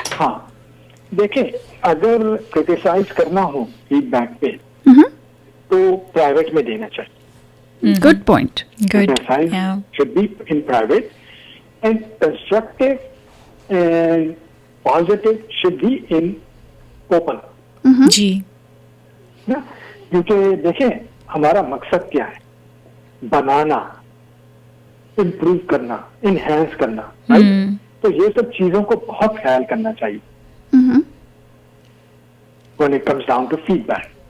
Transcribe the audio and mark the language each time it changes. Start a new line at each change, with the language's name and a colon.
Hindi: हाँ, देखें, अगर क्रिटिसाइज करना हो फीडबैक पे तो प्राइवेट में देना चाहिए.
English: Good point. Good. Criticize Yeah. should be in private, and constructive and positive should be in open.
Hindi: जी. ना, क्योंकि देखें हमारा मकसद क्या है, बनाना, इम्प्रूव करना, इनहेंस करना, राइट? तो ये सब चीजों को बहुत ख्याल करना चाहिए
English: when it comes down to feedback,